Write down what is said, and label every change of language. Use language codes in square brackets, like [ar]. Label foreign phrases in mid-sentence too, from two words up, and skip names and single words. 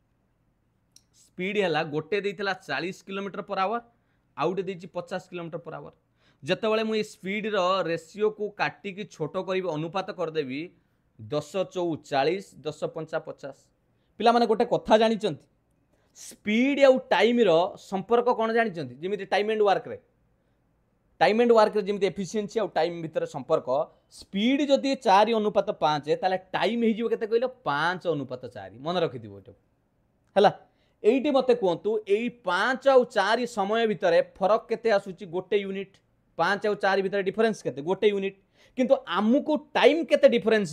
[or] ସ୍ପିଡ ହେଲା ଗୋଟେ ଦେଇଥିଲା 40 କିଲୋମିଟର [en] per hour [or] ଆଉଟେ ଦେଇଛି 50 କିଲୋମିଟର [en] per hour [or] ଯେତେବେଳେ ମୁ ସ୍ପିଡ ର ରେସିଓ କୁ କାଟି କି ଛୋଟ କରି ଅନୁପାତ କର ଦେବି 10 4 40 10 5 50 ପିଲା ମାନେ ଗୋଟେ କଥା ଜାଣି ଛନ୍ତି ସ୍ପିଡ ଆଉ ଟାଇମ ର ସମ୍ପର୍କ କଣ ଜାଣି ଛନ୍ତି ଯେମିତି [en] time and work [or] ରେ ଯେମିତି ଏଫିସିଏନ୍ସି ଆଉ ଟାଇମ ଭିତର ସମ୍ପର୍କ ସ୍ପିଡ ଯଦି 4 ଅନୁପାତ 5 ତାଲେ ଟାଇମ ହେ ଯିବ କେତେ କହିଲୋ 5 ଅନୁପାତ 4 ମନ ରଖି ଦେବ ଏଟା ହେଲା ଏଇଟି ମତେ କହନ୍ତୁ ଏଇ 5 ଆଉ 4 ସମୟ ଭିତର ଫରକ କେତେ ଆସୁଛି ଗୋଟେ ୟୁନିଟ 5 ଆଉ 4 ଭିତର ଡିଫରେନ୍ସ କେତେ ଗୋଟେ ୟୁନିଟ କିନ୍ତୁ ଆମକୁ ଟାଇମ କେତେ ଡିଫରେନ୍ସ